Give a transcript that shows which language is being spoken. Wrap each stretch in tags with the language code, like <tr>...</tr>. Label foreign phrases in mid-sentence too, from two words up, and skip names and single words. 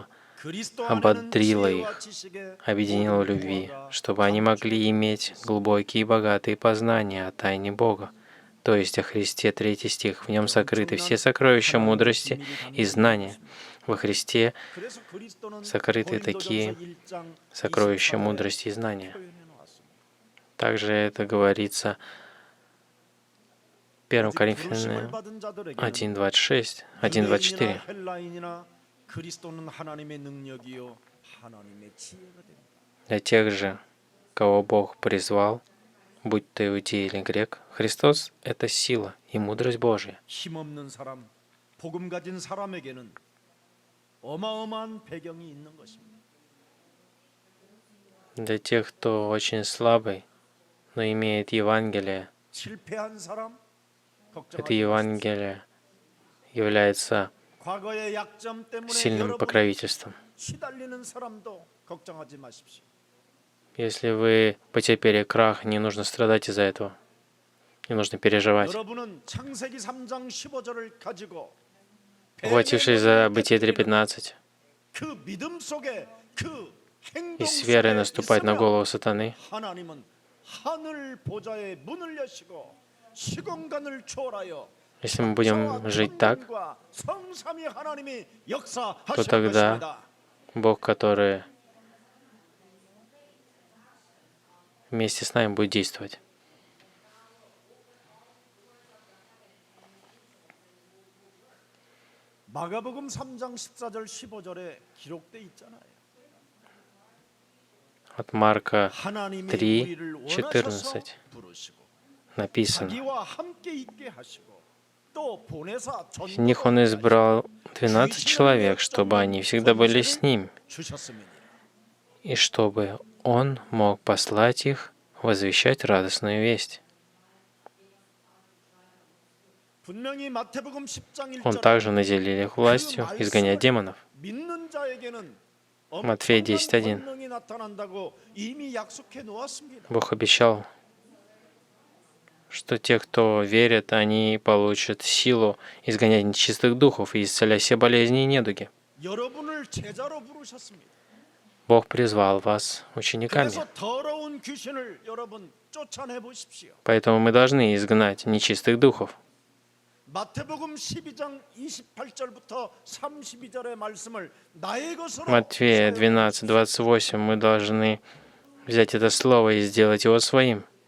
<ko>그리스도</ko> <ru>ободрило</ru> <ko>안에는</ko> <ru>их,</ru> <ko>지혜와 지식의</ko> <ru>объединило в</ru> <ko>모든</ko> <ru>любви,</ru> <ko>부하가</ko> <ru>чтобы они могли иметь глубокие и богатые познания о тайне Бога, то есть о Христе, 3 стих. В нем сокрыты все сокровища мудрости и знания. Во Христе</ru> <ko>그래서 그리스도는</ko> <ru>сокрыты</ru> <ko>고린도전서</ko> <ru>такие</ru> <ko>1장</ko> <ru>сокровища</ru> <ko>24절에</ko> <ru>мудрости и знания.</ru> <ko>표현해 놓았습니다.</ko> <ru>Также это говорится в 1</ru> <ko>오직 부르심을</ko> <ru>Коринфянам</ru> <ko>받은 자들에게는</ko> <ru>1:26,</ru> <ko>유대인이나</ko> <ru>1:24.</ru> <ko>헬라인이나 그리스도는 하나님의 능력이요 하나님의 지혜가 됩니다.</ko> <ru>Для тех же, кого Бог призвал, будь то иудей или грек, Христос — это сила и мудрость Божья.</ru> <ko>힘없는 사람, 복음 가진 사람에게는 어마어마한 배경이 있는 것입니다.</ko> <ru>Для тех, кто очень слабый, но имеет Евангелие,</ru> <ko>실패한 사람</ko> <ru>это</ru> <ko>걱정하지 마십시오.</ko> <ru>Евангелие является</ru> <ko>과거의 약점 때문에</ko> <ru>сильным</ru> <ko>여러분</ko> <ru>покровительством.</ru> <ko>시달리는 사람도 걱정하지 마십시오.</ko> <ru>Если вы потерпели крах, не нужно страдать из-за этого. Не нужно переживать.</ru> <ko>여러분은 창세기 3장 15절을 가지고</ko> <ru>Ухватившись за Бытие 3:15</ru> <ko>그 믿음 속에 그 행동</ko> <ru>и с верой</ru> <ko>속에</ko> <ru>наступать на</ru> <ko>있으면</ko> <ru>голову сатаны,</ru> <ko>하나님은 하늘 보좌의 문을 여시고 시공간을 초월하여</ko> <ru>если мы будем жить так,</ru> <ko>성삼위 하나님이</ko> <ru>то</ru> <ko>역사하실</ko> <ru>тогда</ru> <ko>것입니다.</ko> <ru>Бог, который вместе с нами будет действовать.</ru> <ko>마가복음 3장 14절 15절에 기록돼 있잖아요.</ko> <ru>От Марка</ru> <ko>하나님의</ko> <ru>3,</ru> <ko>우리를 원하셔서</ko> <ru>14</ru> <ko>부르시고</ko> <ru>написано:</ru> <ko>자기와 함께 있게 하시고 또 보내사</ko> <ru>«В них Он избрал 12 человек, чтобы они всегда были с Ним,</ru> <ko>주셨음이니라.</ko> <ru>и чтобы Он мог послать их возвещать радостную весть».</ru> <ko>분명히 마태복음 10장</ko> <ru>Он</ru> <ko>1절에</ko> <ru>также наделил их властью изгонять демонов.</ru> <ko>믿는 자에게는</ko> <ru>Матфея</ru> <ko>엄청난</ko> <ru>10:1.</ru> <ko>권능이 나타난다고 이미 약속해 놓았습니다.</ko> <ru>Бог обещал, что те, кто верит, они получат силу изгонять нечистых духов и исцелять все болезни и недуги.</ru> <ko>여러분을 제자로 부르셨습니다.</ko> <ru>Бог призвал вас учениками.</ru> <ko>그래서 더러운 귀신을 여러분 쫓아내 보십시오.</ko> <ru>Поэтому мы должны изгнать нечистых духов.</ru> <ko>마태복음 12장 28절부터 32절의 말씀을 나의 것으로</ko> <ru>Матфея 12:28 мы должны взять это слово и сделать его своим.</ru>